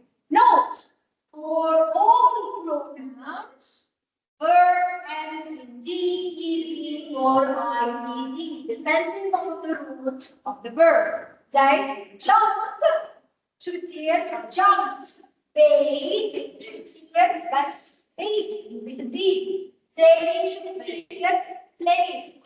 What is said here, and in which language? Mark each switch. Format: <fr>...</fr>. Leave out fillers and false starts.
<en>Note, for all pronouns, verb ends in D, ED, or IED, depending on the root of the verb. Like jump,</en> <ar>شو بتصير؟</ar> <en>jumped.</en> <ar>Paid, شو بتصير؟ بس paid.</ar> <en>D. Play,</en> <ar>شو بتصير؟</ar> <en>played.</en>